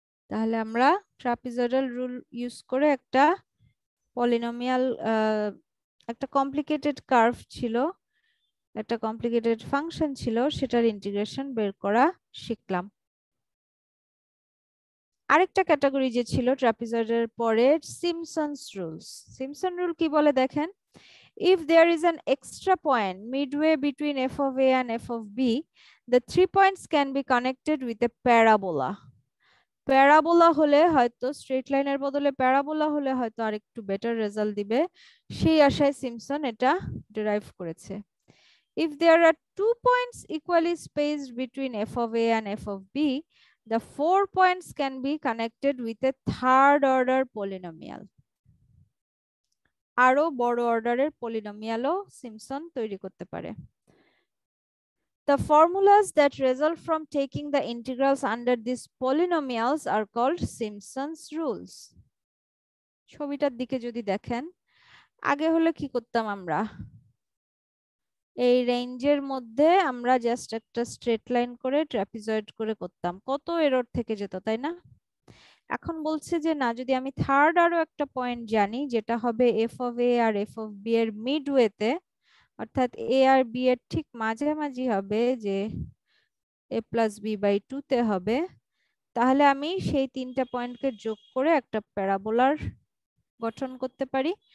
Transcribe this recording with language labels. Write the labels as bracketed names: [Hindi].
[Bangla] তাহলে আমরা trapezoidal rule use করে একটা পলিনোমিয়াল, একটা কমপ্লিকেটেড কার্ভ ছিল, একটা কমপ্লিকেটেড ফাংশন ছিল, সেটার ইন্টিগ্রেশন বের করা শিখলাম। আরেকটা ক্যাটাগরি যে ছিল ট্রাপিজয়েডের পরে, সিমসনস রুলস। সিমসন রুল কি বলে দেখেন, [English] if there is an extra point midway between f of a and f of b, the 3 points can be connected with a parabola. [Bangla] Parabola হলে হয়তো, স্ট্রেট লাইনের বদলে প্যারাবোলা হলে হয়তো আরেকটু বেটার রেজাল্ট দিবে, সেই আশায় সিমসন এটা ডিরাইভ করেছে। [English] If there are 2 points equally spaced between f of a and f of b, the 4 points can be connected with a third order polynomial. [Bangla] আরো বড় অর্ডারের পলিনোমিয়ালও সিমসন তৈরি করতে পারে। [English] The formulas that result from taking the integrals under these polynomials are called Simpson's rules. [Bangla] ছবিটার দিকে যদি দেখেন, আগে হলে কি করতাম আমরা, এই রেঞ্জের মধ্যে আমরা জাস্ট একটা স্ট্রেট লাইন করে ট্রাপিজয়েড করে করতাম, কত এরর থেকে যেত, তাই না? এখন বলছে যে না, যদি আমি থার্ড আরো একটা পয়েন্ট জানি, যেটা হবে F of A আর F of B এর মিডওয়েতে, অর্থাৎ এ আর বি এর ঠিক মাঝামাঝি হবে, যে a+b/2 তে হবে, তাহলে আমি সেই তিনটা পয়েন্টকে যোগ করে একটা প্যারাবোলার গঠন করতে পারি।